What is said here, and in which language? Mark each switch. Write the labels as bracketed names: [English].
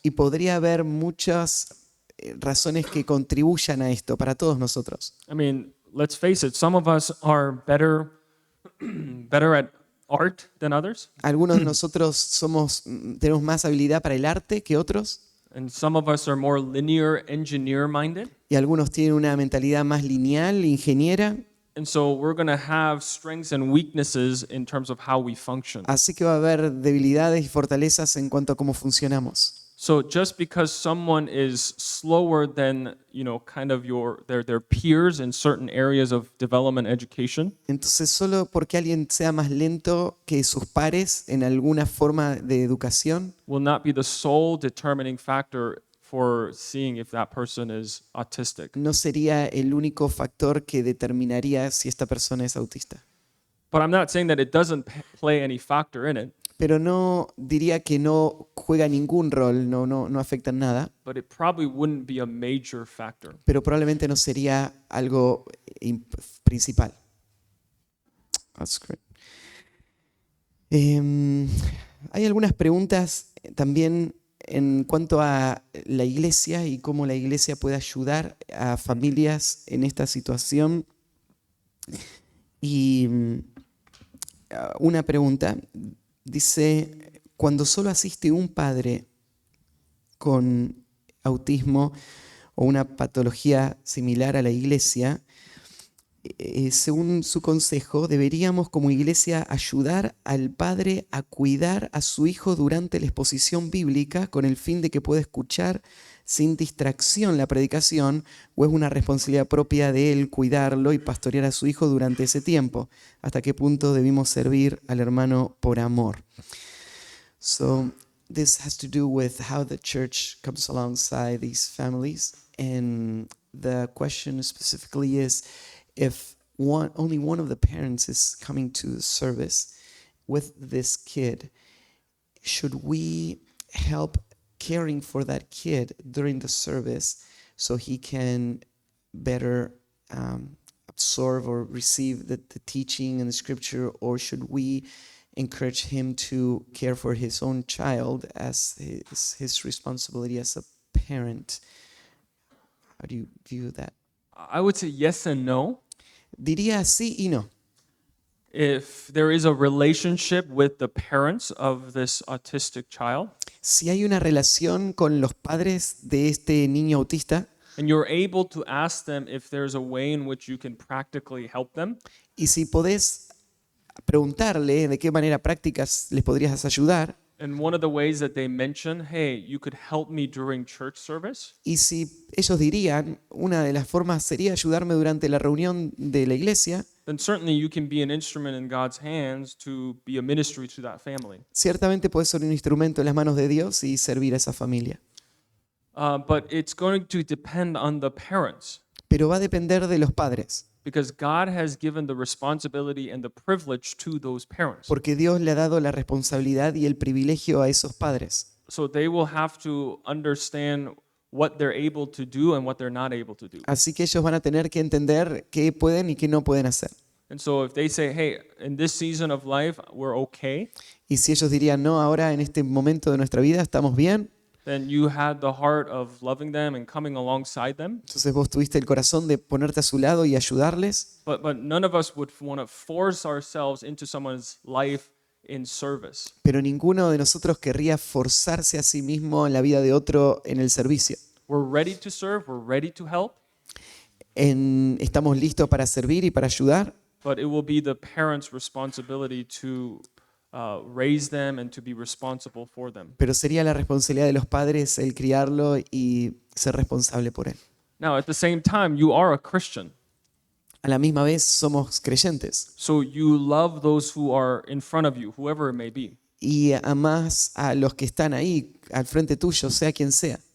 [Spanish] Y podría haber muchas razones que contribuyan a esto para todos nosotros. [English] I mean, let's face it, some of us are better at art than others, [Spanish] Algunos de nosotros tenemos más habilidad para el arte que otros, [English] and some of us are more linear engineer minded. [Spanish] y algunos tienen una mentalidad más lineal, ingeniera. [English] And so we're going to have strengths and weaknesses in terms of how we function. [Spanish] Así que va a haber debilidades y fortalezas en cuanto a cómo funcionamos. [English] So just because someone is slower than, kind of their peers in certain areas of development education, [Spanish] Entonces, solo porque alguien sea más lento que sus pares en alguna forma de educación, [English] will not be the sole determining factor for seeing if that person is autistic. [Spanish] no sería el único factor que determinaría si esta persona es autista. [English] But I'm not saying that it doesn't play any factor in it, [Spanish] Pero no diría que no juega ningún rol, no afecta en nada, [English] but it probably wouldn't be a major factor. [Spanish] pero probablemente no sería algo principal. [English] That's great. [Spanish] Hay algunas preguntas también en cuanto a la iglesia y cómo la iglesia puede ayudar a familias en esta situación. Y una pregunta dice, cuando solo asiste un padre con autismo o una patología similar a la iglesia, según su consejo, deberíamos como iglesia ayudar al padre a cuidar a su hijo durante la exposición bíblica con el fin de que pueda escuchar sin distracción la predicación, o es una responsabilidad propia de él cuidarlo y pastorear a su hijo durante ese tiempo. ¿Hasta qué punto debimos servir al hermano por amor? [English] So this has to do with how the church comes alongside these families, and the question specifically is, if only one of the parents is coming to the service with this kid, should we help caring for that kid during the service so he can better absorb or receive the teaching and the scripture, or should we encourage him to care for his own child as his responsibility as a parent? How do you view that? I would say yes and no. [Spanish] Diría sí y no. [English] If there is a relationship with the parents of this autistic child, [Spanish] Si hay una relación con los padres de este niño autista [English] and you're able to ask them if there's a way in which you can practically help them, [Spanish] y si podés preguntarle de qué manera prácticas les podrías ayudar. [English] And one of the ways that they mention, hey, you could help me during church service. [Spanish] Y si ellos dirían, una de las formas sería ayudarme durante la reunión de la iglesia, [English] Then certainly you can be an instrument in God's hands to be a ministry to that family. [Spanish] ciertamente puedes ser un instrumento en las manos de Dios y servir a esa familia. [English] But it's going to depend on the parents [Spanish] Pero va a depender de los padres, [English] because God has given the responsibility and the privilege to those parents. [Spanish] porque Dios le ha dado la responsabilidad y el privilegio a esos padres. [English] So they will have to understand what they're able to do and what they're not able to do. [Spanish] Así que ellos van a tener que entender qué pueden y qué no pueden hacer. [English] And so if they say, hey, in this season of life, we're okay, [Spanish] Y si ellos dirían, no, ahora en este momento de nuestra vida estamos bien, [English] then you had the heart of loving them and coming alongside them. [Spanish] entonces vos tuviste el corazón de ponerte a su lado y ayudarles, [English] But none of us would want to force ourselves into someone's life in service. [Spanish] pero ninguno de nosotros querría forzarse a sí mismo en la vida de otro en el servicio. [English] We're ready to serve, we're ready to help, [Spanish] Estamos listos para servir y para ayudar, [English] but it will be the parents' responsibility to raise them and to be responsible for them. [Spanish] pero sería la responsabilidad de los padres el criarlo y ser responsable por él. [English] Now, at the same time, you are a Christian, [Spanish] A la misma vez somos creyentes [English] so you love those who are in front of you, whoever it may be. [Spanish] y amás a los que están ahí al frente tuyo, sea quien sea.